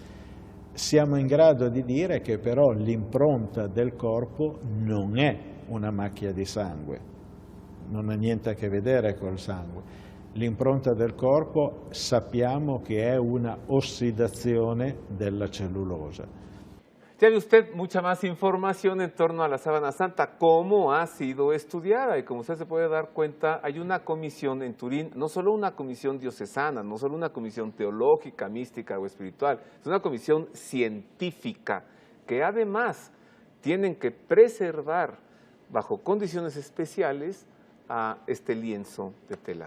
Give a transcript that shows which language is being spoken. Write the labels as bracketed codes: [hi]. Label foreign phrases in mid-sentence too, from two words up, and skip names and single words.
[it] Siamo in grado di dire che però l'impronta del corpo non è una macchia di sangue, non ha niente a che vedere col sangue. L'impronta del corpo sappiamo che è una ossidazione della cellulosa. [es] Ya ve usted mucha más información en torno a la Sábana Santa, cómo ha sido estudiada, y como usted se puede dar cuenta, hay una comisión en Turín, no solo una comisión diocesana, no solo una comisión teológica, mística o espiritual, es una comisión científica que además tienen que preservar bajo condiciones especiales a este lienzo de tela.